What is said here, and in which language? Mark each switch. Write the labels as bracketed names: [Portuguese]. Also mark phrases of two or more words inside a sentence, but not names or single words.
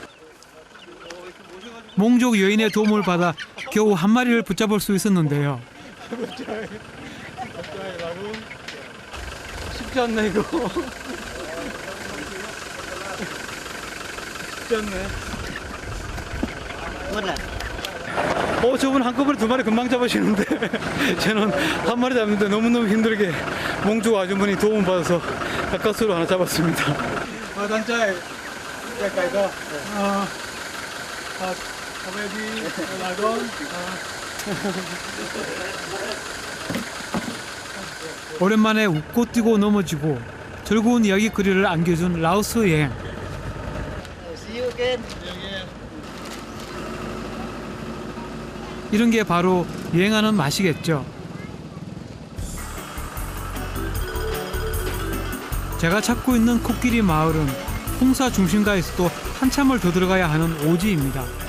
[Korean] 몽족 여인의 도움을 받아 겨우 한 마리를 붙잡을 수 있었는데요. 쉽지 않네 이거. 쉽지 않네. [Vietnamese] Vân à. [Korean] 저분 한꺼번에 2마리 금방 잡으시는데 저는 한 마리 잡는데 너무너무 힘들게 몽족 아주머니 도움 받아서 가까스로 하나 잡았습니다. 단짜에 이거 가베비 라돈. 오랜만에 웃고 뛰고 넘어지고 즐거운 이야기거리를 안겨준 라오스 여행. [English] See you again. [Korean] 이런 게 바로 여행하는 맛이겠죠. 제가 찾고 있는 코끼리 마을은 홍사 중심가에서도 한참을 더 들어가야 하는 오지입니다.